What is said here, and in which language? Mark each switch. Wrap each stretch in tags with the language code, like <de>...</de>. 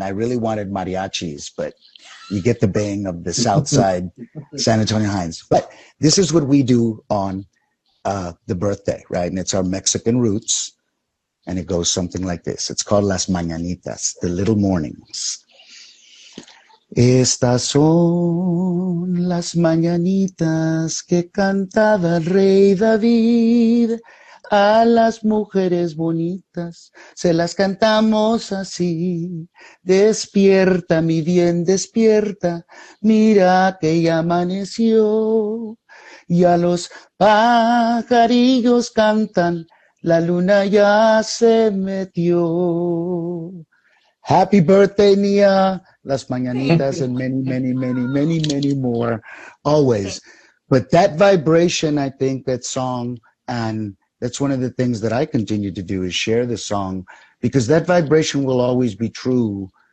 <en>I really wanted mariachis, but you get the baying of the South Side San Antonio Hines. But this is what we do on the birthday, right? And it's our Mexican roots. And it goes something like this. It's called Las Mañanitas, the little mornings.</en> <es>Estas son las mañanitas que cantaba el rey David. A las mujeres bonitas se las cantamos así. Despierta, mi bien, despierta, mira que ya amaneció. Y a los pajarillos cantan, la luna ya se metió.</es> <en>Happy birthday, Nia. Las Mañanitas and many, many, many, many, many more. Always. But that vibration, I think, that song, and that's one of the things that I continue to do is share the song, because that vibration will always be true.</en>